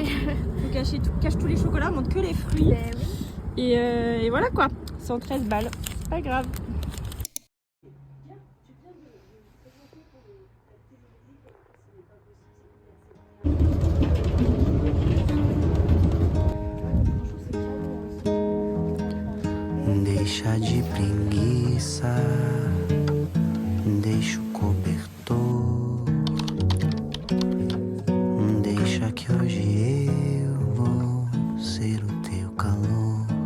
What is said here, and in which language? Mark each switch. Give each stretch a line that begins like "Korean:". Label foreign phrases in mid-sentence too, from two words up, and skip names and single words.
French: Faut cacher tout, cache tous les chocolats, montre que les fruits. Ben oui. Et voilà quoi, 113 balles, c'est pas grave.
Portuguese: Deixa de preguiça, deixa o cobertor, deixa que hoje eu vou ser o teu calor.